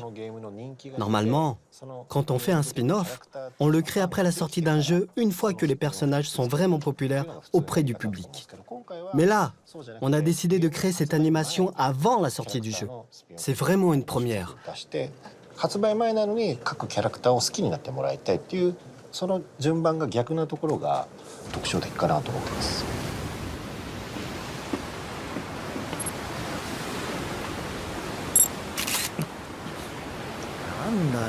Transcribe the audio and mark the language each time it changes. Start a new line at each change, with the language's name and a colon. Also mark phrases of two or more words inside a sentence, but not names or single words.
French: Normalement, quand on fait un spin-off, on le crée après la sortie d'un jeu, une fois que les personnages sont vraiment populaires auprès du public. Mais là, on a décidé de créer cette animation avant la sortie du jeu. C'est vraiment une première.
Japanese: 発売前なのに各キャラクターを好きになってもらいたいっていうその順番が逆なところが特徴的かなと思ってます。なんだよ。